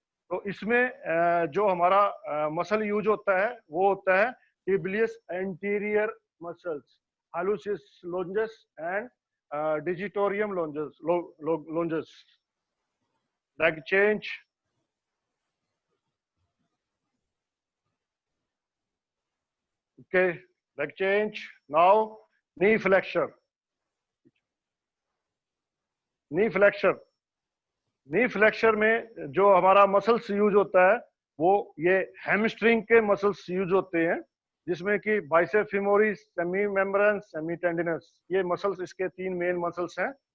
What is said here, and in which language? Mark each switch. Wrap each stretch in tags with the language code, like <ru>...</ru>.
<hi>तो इसमें जो हमारा मसल यूज होता है वो होता है टिबियस anterior muscles, हालुसिस लोंजस and digitorum लोंजस।</hi> <en>Leg change, okay, leg change. Now knee flexion.</en> <hi>knee flexion, knee flexion में जो हमारा मसल्स यूज होता है वो ये हैमस्ट्रिंग के मसल्स यूज होते हैं, जिसमें कि bicep femoris, semi membrane, semi tendinous, ये मसल्स इसके 3 मेन मसल्स हैं।</hi>